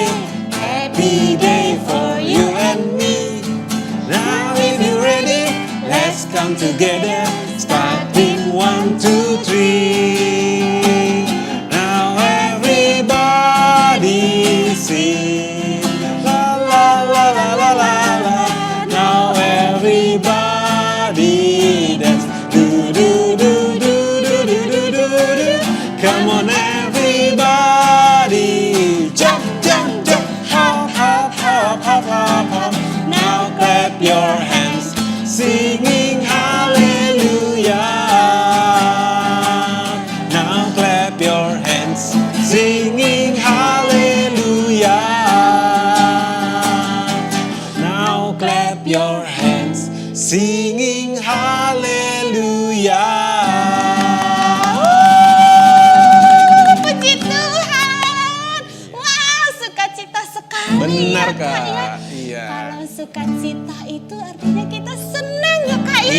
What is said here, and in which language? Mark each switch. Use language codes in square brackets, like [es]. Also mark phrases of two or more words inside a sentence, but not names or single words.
[en] Happy day for you and me. Now if you're ready, let's come together. Starting 1, 2, 3. Now everybody sing. La la la la la la la. Now everybody dance. Do do do do do do do do do. Come on everybody, jump jump jump. Hop hop hop hop hop hop. Now clap your hands, singing hallelujah. Now clap your hands, singing hallelujah. Now clap your hands, singing hallelujah. [id] Puji Tuhan. Wow sukacita sekali. Benar ya, Kak. Ya. Iya. Kalau sukacita itu artinya kita senang ya Kak ya.